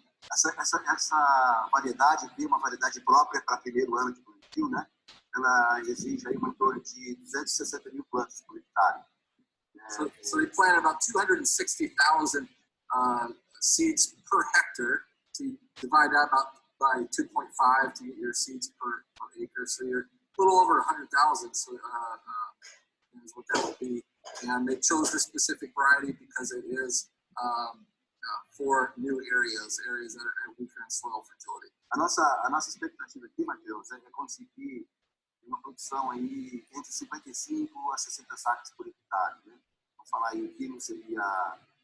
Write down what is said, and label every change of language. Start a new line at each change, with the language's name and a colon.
Portuguese: Essa variedade aqui é uma variedade própria para primeiro ano de plantio, né? Ela exige aí em torno de 260 mil plantas por hectare.
English: So they planted about 260,000 seeds per hectare. So you divide that by 2.5 to get your seeds per acre. So you're a little over 100,000. So is what that would be. And they chose this specific variety because it is for new areas that are weaker in soil fertility.
Portuguese: A nossa expectativa aqui, Matheus, é conseguir uma produção aí entre 55 a 60 sacas por hectare, né? Vamos falar aí, o quilo seria